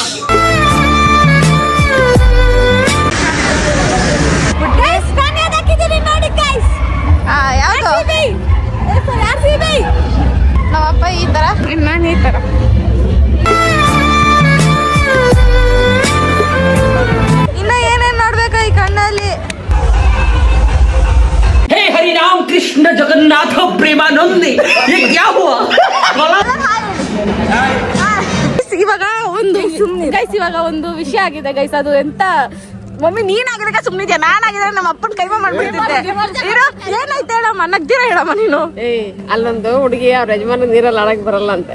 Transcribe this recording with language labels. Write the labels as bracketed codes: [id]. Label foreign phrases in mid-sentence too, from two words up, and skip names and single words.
[kn] ನಮ್ಮಪ್ಪ ಈ ತರ, ನಾನು ಈ ತರ. ಇನ್ನ ಏನೇನ್ ನೋಡ್ಬೇಕಾ ಈ ಕಣ್ಣಲ್ಲಿ? [hi] हे हरि राम कृष्ण जगन्नाथ प्रेमानंदी ये क्या हुआ? [kn] ಇವಾಗ ಒಂದು ಗೈಸ್, ಇವಾಗ ಒಂದು ವಿಷಯ ಆಗಿದೆ ಗೈಸ್. ಅದು ಎಂತ ಮಮ್ಮಿ ನೀನಾಗಿದ್ರೆ ಸುಮ್ಮನಿದ್ಯಾ, ನಾನಾಗಿದ್ರೆ ನಮ್ಮ ಅಪ್ಪನ ಕೈಮ ಮಾಡ್ಬಿಡ್ತಿದ್ದೆ. ಏನಾಯ್ತು ಹೇಳಮ್ಮ, ನಗ್ದಿರ ಹೇಳಮ್ಮ ನೀನು. ಅಲ್ಲೊಂದು ಹುಡುಗಿ ಅವ್ರ ಯಜಮಾನ ನೀರಲ್ಲಿ ಆಡಕ್ ಬರಲ್ಲ ಅಂತೆ.